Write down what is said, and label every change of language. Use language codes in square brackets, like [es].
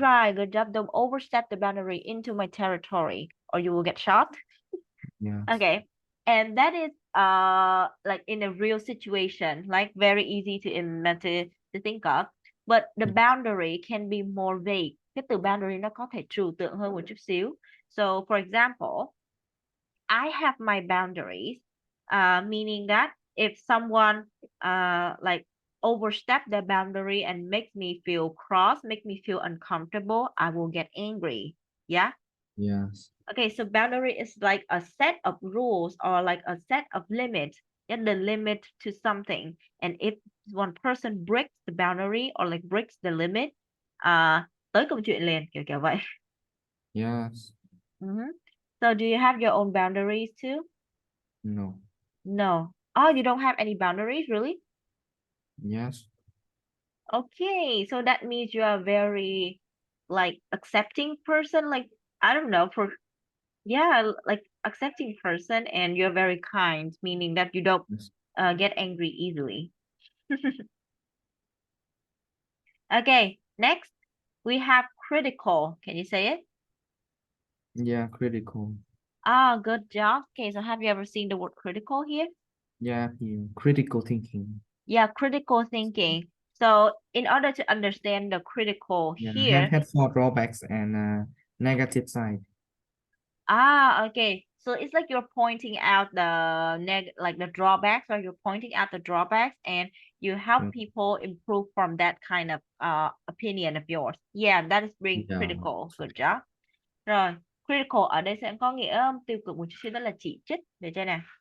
[en] right. Good job. Don't overstep the boundary into my territory or you will get shot. Yes. Okay. And that is like in a real situation, like very easy to think of. But the Yes. boundary can be more vague. [vi] Cái từ boundary nó có thể trừu tượng hơn một chút xíu. [en] So for example, I have my boundaries, meaning that if someone like overstep the boundary and makes me feel cross, make me feel uncomfortable, I will get angry. Yeah. Yes. Okay, so boundary is like a set of rules or like a set of limits. Yeah, the limit to something. And if one person breaks the boundary or like breaks the limit, [vi] tới công chuyện liền kiểu kiểu vậy. [en] Yes. Mhm. So do you have your own boundaries too? No. No. Oh, you don't have any boundaries, really? Yes. Okay, so that means you are very like accepting person, like I don't know, for yeah, like accepting person and you're very kind, meaning that you don't Yes. get angry easily. Okay, next we have critical. Can you say it? Yeah. Critical. Ah, good job. Okay, so have you ever seen the word critical here? Yeah. Here. Critical thinking. Yeah, critical thinking. So in order to understand the critical Yeah. here, Had four drawbacks and negative side. okay. So it's like you're pointing out the like the drawbacks, or you're pointing out the drawbacks, and you help Yeah. people improve from that kind of opinion of yours. Yeah, that is being Yeah. critical. Good job. [vi] Rồi, critical ở đây sẽ có nghĩa tiêu cực một chút xíu, đó là chỉ trích, được chưa nào?